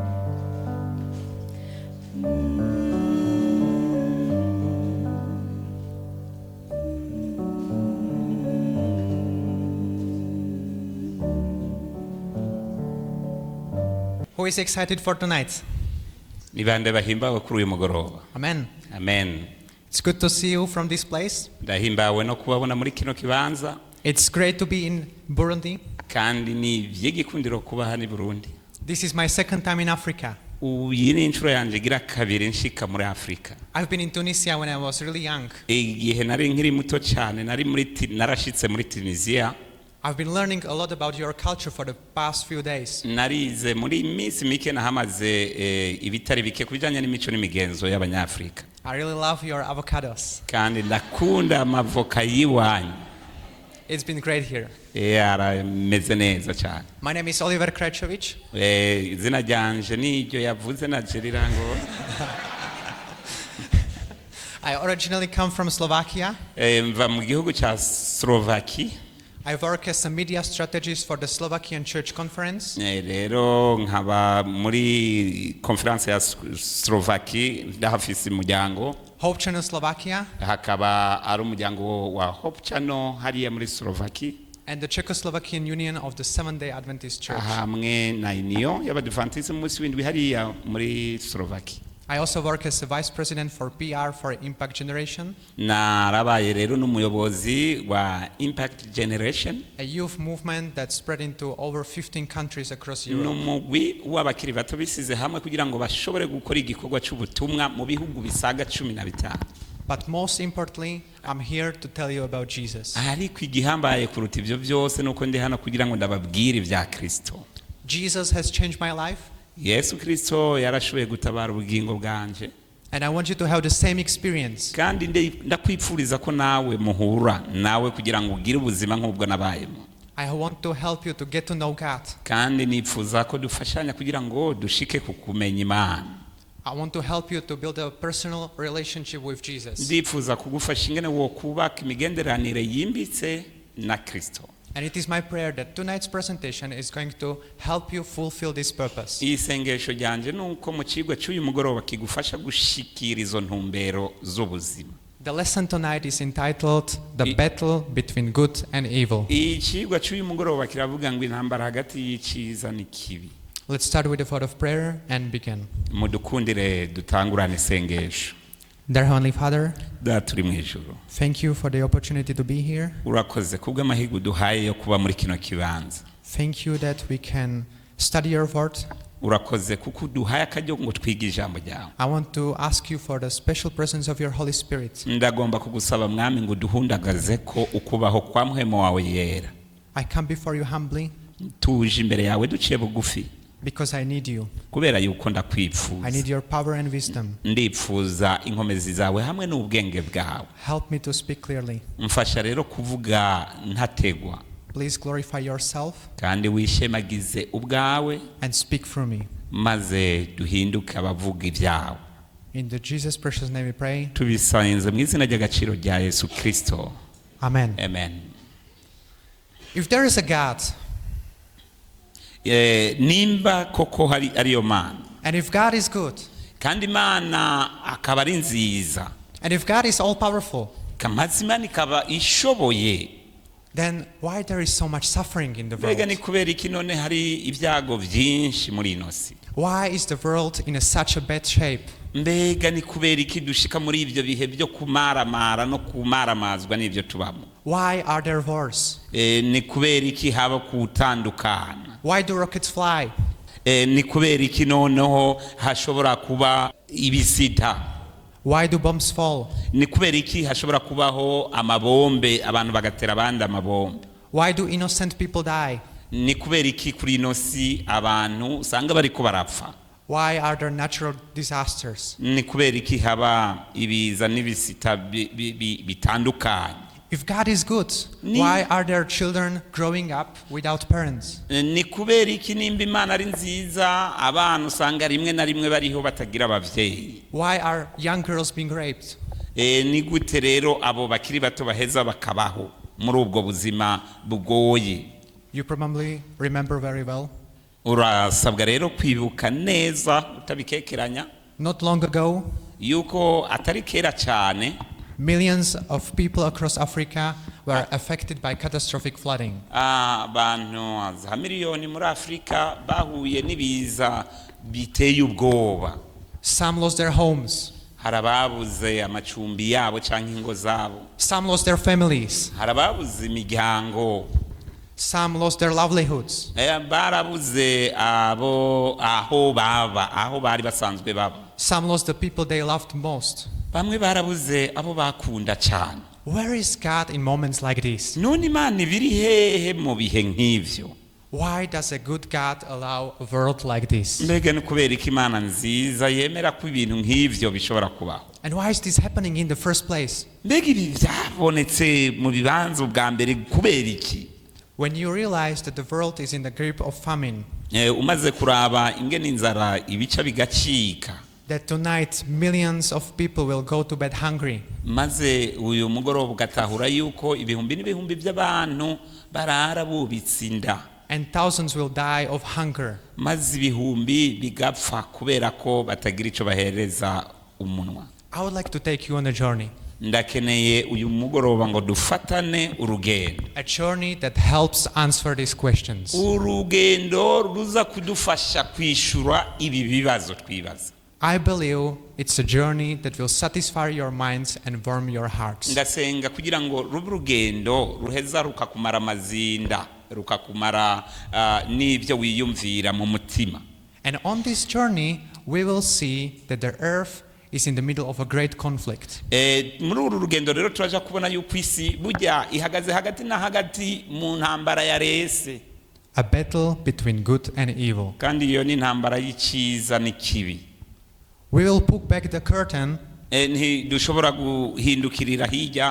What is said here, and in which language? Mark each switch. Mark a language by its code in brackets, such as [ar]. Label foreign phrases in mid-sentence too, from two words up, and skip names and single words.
[en] Who is excited for tonight? [rn] Ni bande bahimbawe kuri uyu mugoroba. Amen. Amen. [en] It's good to see you from this place. [rn] Ndahimbawe no kubabona muri kino kibanza, [en] It's great to be in Burundi. [rn] kandi ni ivy'igikundiro kuba hano i Burundi. [en] This is my second time in Africa. [rn] Iyi ni inshuro yanje igira kabiri nshika muri Afrika. [en] I've been in Tunisia when I was really young. [rn] Igihe nari nkiri muto cyane narashitse muri Tunisia. [en] I've been learning a lot about your culture for the past few days. [rn] Narize muri iminsi mike nahamaze ibitari bike kubijanye n'imico n'imigenzo y'abanyafrika. [en] I really love your avocados. [rn] Kandi ndakunda amavoka yiwanyu. [en] It's been great here. [rn] Yarameze neza cyane. [en] My name is Oliver Krajčović. [rn] Izina ryanje niryo yavuze naje rirango. [en] I originally come from Slovakia. [rn] Mva mu gihugu cya Slovaki. [en] I work as a media strategist for the Slovakian Church Conference. [rn] Rero nkaba muri conference ya Slovaki ndahafise umuryango. [en] Hope Channel Slovakia. [rn] Hakaba ari umuryango wa Hope Channel hariya muri Slovaki. [en] And the Czechoslovakian Union of the Seventh-day Adventist Church. [rn] Hamwe na Union y'Abadventiste munsi w'indwi hariya muri Slovaki. [en] I also work as a vice president for PR for Impact Generation. [rn] Narabaye rero n'umuyobozi wa Impact Generation. [en] A youth movement that spread into over 15 countries across Europe. [rn] N'umugwi w'abakiri bato bisize hamwe kugira ngo bashobore gukora igikorwa cy'ubutumwa mu bihugu bisaga 15. [en] But most importantly, I'm here to tell you about Jesus. [rn] Ariko igihambaye kuruta ivyo byose nuko ndi hano kugira ngo ndababwire ibya Kristo. [en] Jesus has changed my life. [rn] Yesu Kristo yarashoboye gutabara ubugingo bwanje. [en] And I want you to have the same experience. [rn] Kandi ndakwipfuriza ko nawe muhura nawe kugira ngo ugire ubuzima nk'ubwo nabayemo. [en] I want to help you to get to know God. [rn] Kandi nipfuza ko dufashanya kugira ngo dushike ku kumenya Imana. [en] I want to help you to build a personal relationship with Jesus. [rn] Ndipfuza kugufasha ingene wo kubaka imigenderanire yimbitse na Kristo. [en] And it is my prayer that tonight's presentation is going to help you fulfill this purpose. [rn] isengesho ryanje nuko mu kigwa cy'uyu mugoroba kigufasha gushikira izo ntumbero z'ubuzima. [en] The lesson tonight is entitled The Battle Between Good and Evil. [rn] Ikigwa cy'uyu mugoroba kiravuga ngo intambara hagati y'icyiza n'ikibi. [en] Let's start with a word of prayer and begin. [rn] Mudukundire dutangurane isengesho. [en] Dear Heavenly Father, [rn] Data uri mu ijuru, [en] thank you for the opportunity to be here. [rn] urakoze kubw'amahirwe uduhaye yo kuba muri kino kibanza. [en] Thank you that we can study your word. [rn] Urakoze kuko uduhaye akaryo ngo twige ijambo ryawe. [en] I want to ask you for the special presence of your Holy Spirit. [rn] Ndagomba kugusaba mwami ngo duhundagaze ko ukubaho kwa muhemo wawe yera. [en] I come before you humbly [rn] Tuje imbere yawe duciye bugufi [en] because I need you. [rn] kubera yuko [en] I [rn] ndakwifuza. [en] need your power and wisdom. [rn] Ndipfuza inkomezi zawe hamwe n'ubwenge bwawe. [en] Help me to speak clearly. [rn] Mfasha rero kuvuga ntategwa [en] Please glorify yourself [rn] kandi wishemagize ubwawe [en] and speak through me. [rn] maze duhinduke abavuga ibyawe. [en] In the Jesus precious name we pray. [rn] Tubisanze mu izina ry'agaciro rya Yesu Kristo. [en] Amen. [rn] Amen. [en] If there is a God, [rn] Nimba koko hari ariyo Mana [en] and if God is good, [rn] kandi Imana akaba ari nziza, [en] and if God is all powerful, [rn] kamazima ikaba ishoboye, [en] then why there is so much suffering in the [rn] mbega ni [en] world? [rn] kubera iki none hari ibyago byinshi muri ino si? [en] Why is the world in such a bad shape? [rn] Mbega ni kubera iki dushika muri ibyo bihe byo kumaramara no kumaramazwa n'ibyo tubamo? [en] Why are there wars? [rn] Ni kubera iki haba kutandukana? [en] Why do rockets fly? [rn] Ni kubera iki noneho hashobora kuba ibisita? [en] Why do bombs fall? [rn] Ni kubera iki hashobora kubaho amabombe abantu bagatera abandi amabombe? [en] Why do innocent people die? [rn] Ni kubera iki kuri ino si abantu usanga bariko barapfa? [en] Why are there natural disasters? [rn] Ni kubera iki haba ibiza n'ibisita bitandukanye? [en] If God is good, why are there children growing up without parents? [rn] Ni kubera iki nimba Imana ari nziza abana usanga rimwe na rimwe bariho batagira abavyeyi? [en] Why are young girls being raped? [rn] Ni gute rero abo bakiri bato baheza bakabaho muri ubwo buzima bugoye? [en] You probably remember very well. [rn] Urasabwa rero kwibuka neza utabikekeranya [en] Not long ago, [rn] yuko atari kera cyane [en] millions of people across Africa were affected by catastrophic flooding. [rn] abantu za miliyoni muri Afrika bahuye n'ibiza biteye ubwoba. [en] Some lost their homes. [rn] Harababuze amacumbi yabo cyangwa ingo zabo. [en] Some lost their families. [rn] Harababuze imiryango. [en] Some lost their livelihoods. [rn] Barabuze aho bari basanzwe baba. [en] Some lost the people they loved most. [rn] Bamwe barabuze abo bakunda cyane. [en] Where is God in moments like this? [rn] None Imana ibiri hehe mu bihe nk'ivyo? [en] Why does a good God allow a world like this? [rn] Mbega ni kubera iki Imana nziza yemera ko ibintu nk'ivyo bishobora kubaho? [en] And why is this happening in the first place? [rn] Mbega ibi byabonetse mu bibanzo bwa mbere kubera iki? [en] When you realize that the world is in the grip of famine, [rn] Umaze kuraba ingene inzara ibica bigacika, [en] that tonight millions of people will go to bed hungry, [rn] maze uyu mugoroba ugatahura yuko ibihumbi n'ibihumbi by'abantu barara bubitse inda, [en] and thousands will die of hunger, [rn] maze ibihumbi bigapfa kubera ko batagira ico bahereza umunwa. [en] I would like to take you on a journey. [rn] Ndakeneye uyu mugoroba ngo dufatane urugendo. [en] A journey that helps answer these questions. [rn] Urugendo ruza kudufasha kwishura ibi bibazo twibaza. [en] I believe it's a journey that will satisfy your minds and warm your hearts. [rn] Ndasenga kugira ngo rube urugendo ruheza rukakumara amazinda, rukakumara n'ibyo wiyumvira mu mutima. [en] And on this journey, we will see that the earth is in the middle of a great conflict. [rn] Muri uru rugendo rero turaja kubona yuko isi burya ihagaze hagati na hagati mu ntambara ya rese. [en] A battle between good and evil. [rn] Kandi iyo ni intambara y'icyiza n'ikibi. [en] We will pull back the curtain [rn] dushobora guhindukirira hirya